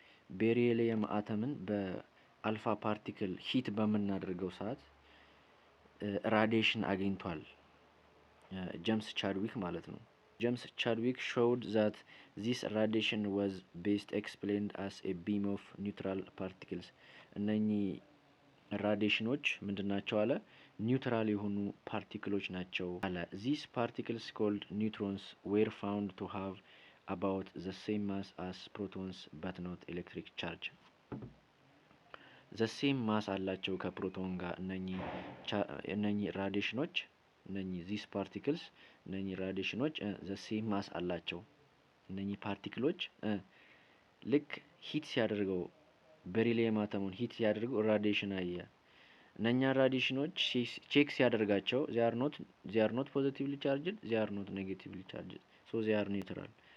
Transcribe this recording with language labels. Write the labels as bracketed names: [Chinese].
[Amharic] ቤሪሊየም አተምን በአልፋ ፓርቲክል ሂት በምናደርገው ሰዓት ራዲዬሽን አግኝቷል። ጄምስ ቻድዊክ ማለት ነው። ጄምስ ቻድዊክ [English] showed that this radiation was best explained as a beam of neutral particles. [Amharic] እነኚህ ራዲዬሽኖች ምንድናቸው አለ? ኒውትራል የሆኑ ፓርቲክሎች ናቸው አለ። [English] These particles called neutrons were found to have about the same mass as protons but not electric charge. the same mass [Amharic] አላቸው ከፕሮቶን ጋር እነኚህ ራዲዬሽኖች [English] these particles [Amharic] እነኚህ ራዲዬሽኖች the same mass አላቸው። እነኚህ ፓርቲክሎች ልክ ሂት ሲያደርገው ቤሪሊየም አተሙን ሂት ሲያደርገው ራዲዬሽን አየ። እነኛ ራዲዬሽኖች ቼክ ሲያደርጋቸው [English] they are not positively charged, they are not negatively charged, so they are neutral.